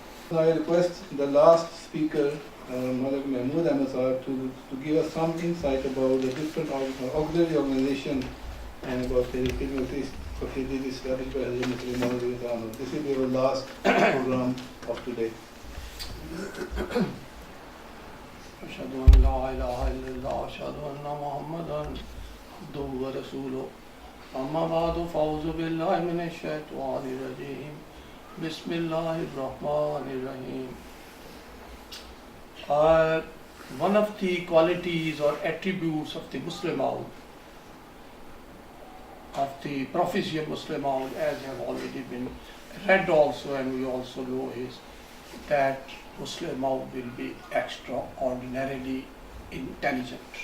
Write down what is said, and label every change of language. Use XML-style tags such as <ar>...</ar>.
<en>request the last speaker, MuslehMaudDay2018.mov, to give us some insight about the different auxiliary organizations and about the activities established by MuslehMaudDay2018. This will be our last program of today.</en> <ar>أشهد أن لا إله إلا الله أشهد أن محمدا عبده ورسوله أما بعد فأعوذ بالله من الشيطان الرجيم بسم الله الرحمن الرحيم.</ar> <en>One of the qualities or attributes of the MuslehMaud, of the prophecy of MuslehMaud, as have already been read also and we also know, is that MuslehMaud will be extraordinarily intelligent.</en>